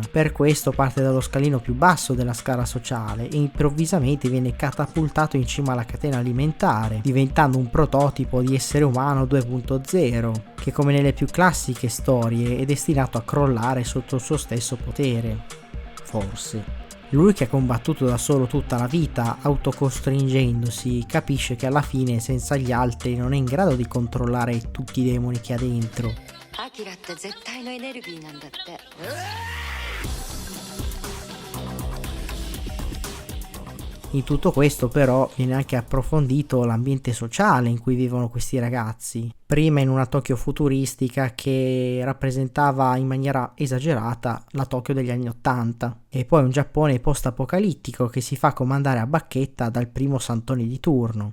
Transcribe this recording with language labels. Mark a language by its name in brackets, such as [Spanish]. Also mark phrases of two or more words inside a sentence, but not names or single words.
[Italian] Per questo parte dallo scalino più basso della scala sociale e improvvisamente viene catapultato in cima alla catena alimentare, diventando un prototipo di essere umano 2.0, che come nelle più classiche storie è destinato a crollare sotto il suo stesso potere. Forse. Lui che ha combattuto da solo tutta la vita, autocostringendosi, capisce che alla fine senza gli altri non è in grado di controllare tutti i demoni che ha dentro. [Japanese] Akira って絶対のエネルギーなんだって。 [Italian] In tutto questo però viene anche approfondito l'ambiente sociale in cui vivono questi ragazzi, prima in una Tokyo futuristica che rappresentava in maniera esagerata la Tokyo degli anni '80 e poi un Giappone post-apocalittico che si fa comandare a bacchetta dal primo santone di turno.